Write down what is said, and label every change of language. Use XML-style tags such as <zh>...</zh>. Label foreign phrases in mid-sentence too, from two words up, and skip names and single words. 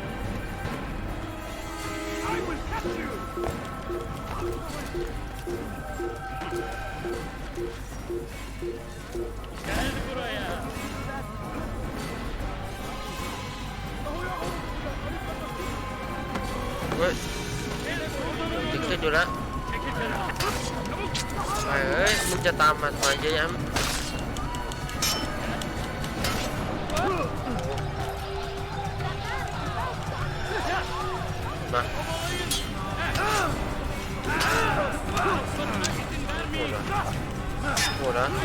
<en>I will catch you!</en> <tr>Gel buraya.</tr> <th>เฮ้ยจะขึ้นอยู่แล้วไปเฮ้ยมึงจะตามมาทำไมเยอะแยะมาโหดนะ</th>